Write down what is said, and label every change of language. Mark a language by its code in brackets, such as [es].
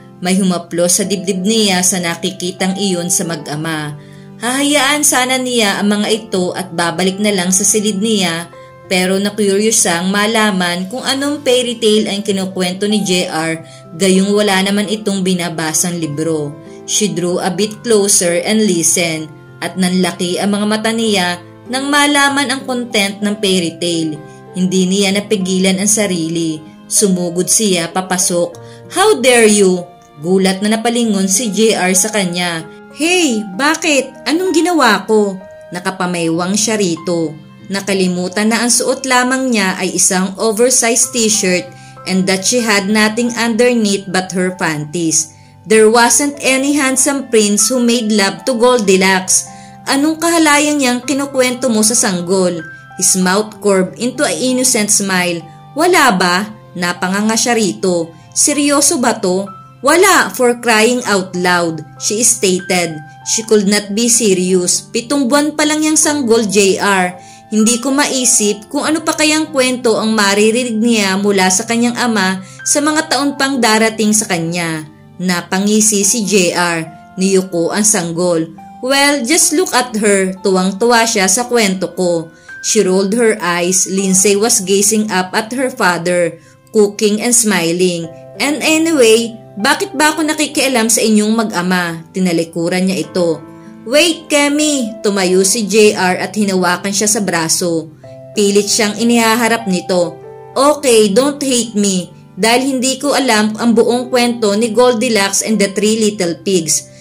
[tl] May humaplos sa dibdib niya sa nakikitang iyon sa mag-ama. Hahayaan sana niya ang mga ito at babalik na lang sa silid niya, pero na-curious siyang malaman kung anong fairy tale ang kinukwento ni JR, gayong wala naman itong binabasang libro. She drew a bit closer and listened, at nanlaki ang mga mata niya nang malaman ang content ng fairy tale. Hindi niya napigilan ang sarili. Sumugod siya papasok. How dare you? Gulat na napalingon si JR sa kanya. Hey, bakit? Anong ginawa ko? Nakapamaywang siya rito. Nakalimutan na ang suot lamang niya ay isang oversized t-shirt and that she had nothing underneath but her panties. [en] There wasn't any handsome prince who made love to Goldilocks. [tl] Anong kahalayan niyang kinukwento mo sa sanggol? [en] His mouth curved into an innocent smile. Wala ba? [tl] Napanganga siya rito. Seryoso ba to? Wala, for crying out loud, she stated. [en] She could not be serious. [tl] 7 buwan pa lang yung sanggol, JR. Hindi ko maisip kung ano pa kayang kwento ang maririnig niya mula sa kanyang ama sa mga taon pang darating sa kanya. Napangisi si JR. Niyuko ang sanggol. [en] Well, just look at her. Tuwang-tuwa siya sa kwento ko. She rolled her eyes. Lindsay was gazing up at her father, cooking and smiling. [tl] And anyway, bakit ba ako nakikialam sa inyong mag-ama? Tinalikuran niya ito. Wait, Kemi! Tumayo si JR at hinawakan siya sa braso. Pilit siyang inihaharap nito. Okay, don't hate me. Dahil hindi ko alam ang buong kwento ni Goldilocks and the Three Little Pigs.